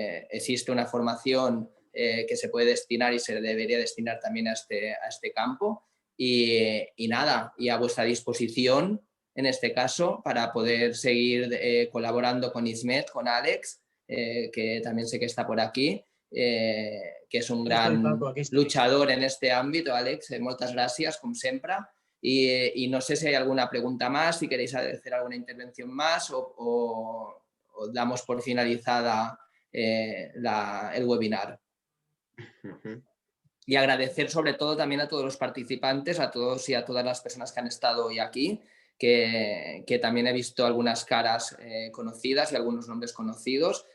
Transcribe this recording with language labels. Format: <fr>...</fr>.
<es>Existe una formación que se puede destinar y se debería destinar también a este campo. Y nada, y a vuestra disposición en este caso para poder seguir colaborando con Ismet, con Alex, que también sé que está por aquí, que és un gran luchador en este ámbito.</es> <ca>Àlex, moltes gràcies, com sempre.</ca> <es>Y no sé si hay alguna pregunta más, si queréis hacer alguna intervención más o damos por finalizada el webinar. Y agradecer sobre todo también a todos los participantes, a todos y a todas las personas que han estado hoy aquí, que también he visto algunas caras conocidas y algunos nombres conocidos.</es>